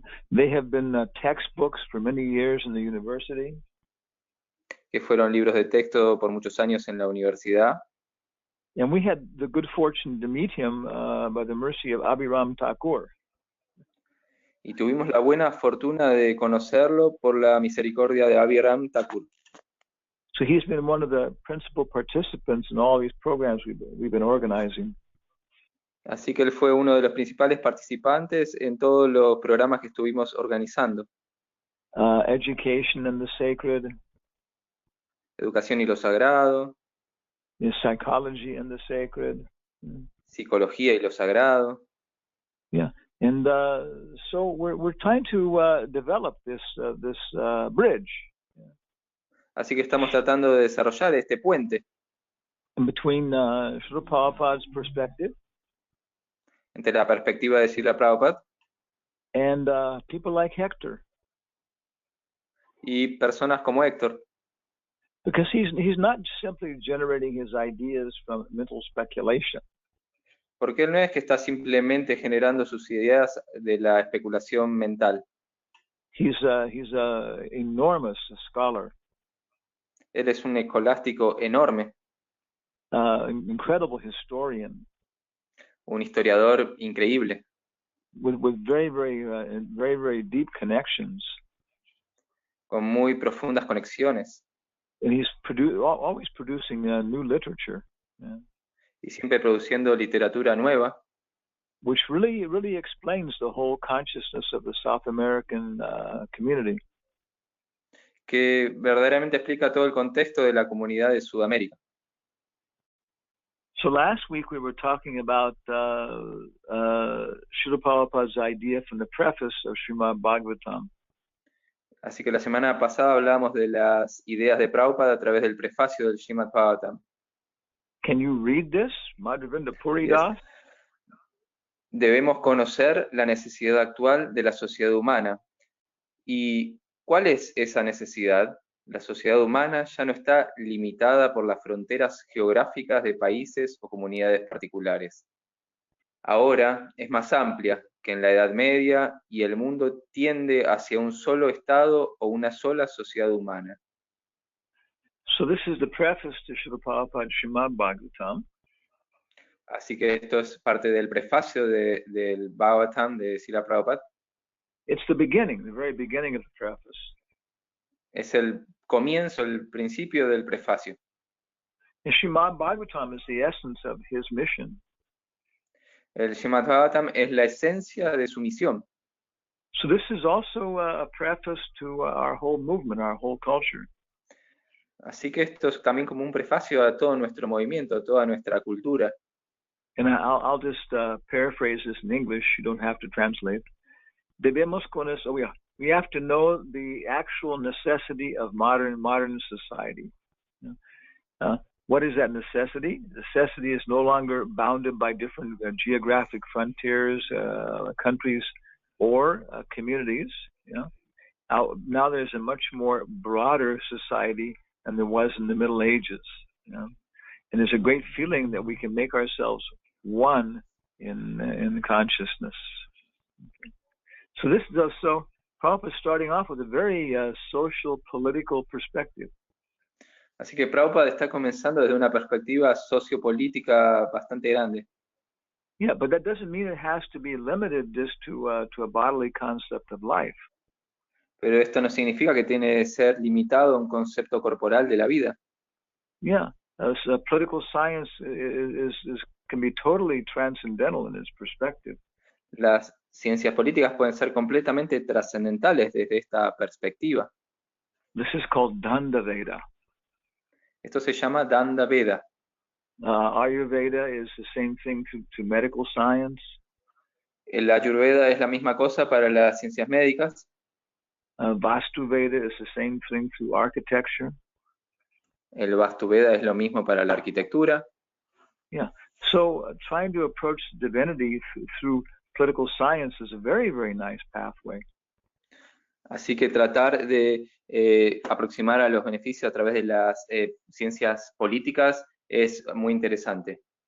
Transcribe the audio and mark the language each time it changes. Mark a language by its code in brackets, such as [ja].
[en] They have been textbooks for many years in the university. [es] Que fueron libros de texto por muchos años en la universidad. [en] And we had the good fortune to meet him by the mercy of Abhiram Thakur. [es] Y tuvimos la buena fortuna de conocerlo por la misericordia de Abhiram Thakur. [en] So he's been one of the principal participants in all these programs we've been organizing. [es] Así que él fue uno de los principales participantes en todos los programas que estuvimos organizando. [en] Education and the sacred, [es] Educación y lo sagrado, [en] psychology and the sacred. [es] psicología y lo sagrado. [en] Yeah, and so we're trying to develop this bridge. [es] Así que estamos tratando de desarrollar este puente [en] in between Srila Prabhupada's perspective [es] entre la perspectiva de Srila Prabhupada [en] and people like Hector, [es] y personas como Héctor, [en] because he's not simply generating his ideas from mental speculation. [es] porque él no es que está simplemente generando sus ideas de la especulación mental. [en] He's a enormous scholar, [es] Él es un escolástico enorme, [en] incredible historian, [es] un historiador increíble, [en] with very deep connections, [es] con muy profundas conexiones, [en] and he's always producing new literature, [es] y siempre produciendo literatura nueva, [en] which really explains the whole consciousness of the South American community. [es] que verdaderamente explica todo el contexto de la comunidad de Sudamérica. [en] So last week we were talking about Srila Prabhupada's idea from the preface of Srimad Bhagavatam. [es] Así que la semana pasada hablábamos de las ideas de Prabhupada a través del prefacio del Srimad Bhagavatam. [en] Can you read this, Madhavinda Puri Das? [es] Debemos conocer la necesidad actual de la sociedad humana. ¿Y cuál es esa necesidad? La sociedad humana ya no está limitada por las fronteras geográficas de países o comunidades particulares. Ahora es más amplia que en la Edad Media y el mundo tiende hacia un solo estado o una sola sociedad humana. [en] So this is the preface to Srila Prabhupada's Srimad Bhagavatam. [es] Así que esto es parte del prefacio del Bhagavatam de Srila Prabhupada. [en] It's the beginning, the very beginning of the preface. [es] Es el comienzo, el principio del prefacio. [en] And Srimad Bhagavatam is the essence of his mission. [es] El Srimad Bhagavatam es la esencia de su misión. [en] So this is also a preface to our whole movement, our whole culture. [es] Así que esto es también como un prefacio a todo nuestro movimiento, a toda nuestra cultura. [en] And I'll just paraphrase this in English. You don't have to translate. [es] Debemos conocer, [en] we have to know the actual necessity of modern society. What is that necessity? Necessity is no longer bounded by different geographic frontiers, countries, or communities. Now there's a much more broader society than there was in the Middle Ages. And there's a great feeling that we can make ourselves one in consciousness. So this does so. Prabhupada is starting off with a very social, political perspective. [es] Así que Prabhupada está comenzando desde una perspectiva sociopolítica bastante grande. [en] Yeah, but that doesn't mean it has to be limited just to a bodily concept of life. [es] Pero esto no significa que tiene que ser limitado a un concepto corporal de la vida. [en] Yeah, political science can be totally transcendental in its perspective. [es] Las ciencias políticas pueden ser completamente trascendentales desde esta perspectiva. [en] This is called Danda Veda. [es] Esto se llama Danda Veda. [en] Ayurveda is the same thing to medical science. [es] El Ayurveda es la misma cosa para las ciencias médicas. [en] Vastu Veda is the same thing to architecture. [es] El Vastu Veda es lo mismo para la arquitectura. [en] Yeah, so trying to approach divinity through political science is a very, very nice pathway. [es] Así que tratar de aproximar a los beneficios a través de las ciencias políticas es muy interesante.